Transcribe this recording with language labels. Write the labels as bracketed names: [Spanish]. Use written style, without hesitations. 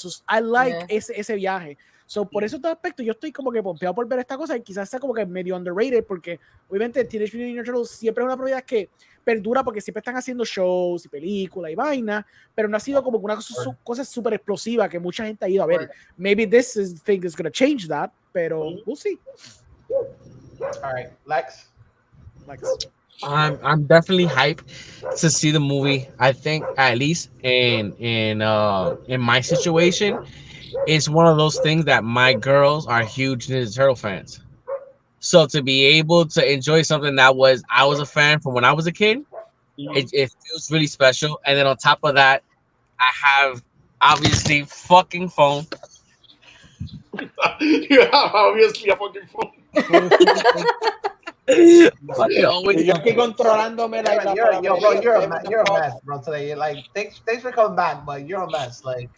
[English] So I like [Spanish] ese viaje. So por esos dos aspectos yo estoy como que pompeado por ver esta cosa y quizás sea como que medio underrated porque obviamente Teenage Mutant Ninja Turtles siempre es una propiedad que perdura porque siempre están haciendo shows y películas y vainas, pero no ha sido como una cosa súper explosiva que mucha gente ha ido a ver. [English] Maybe this thing is going to change that, [Spanish] pero [English] we'll see. All right, Lex. I'm definitely hyped to see the movie. I think at least in my situation, it's one of those things that my girls are huge Ninja Turtle fans. So to be able to enjoy something that I was a fan from when I was a kid, it feels really special. And then on top of that, I have obviously fucking phone. You have obviously a fucking phone. Always [Spanish] yo aquí controlándome [English] you're a mess, bro. Today, like, thanks for coming back, but you're a mess, like.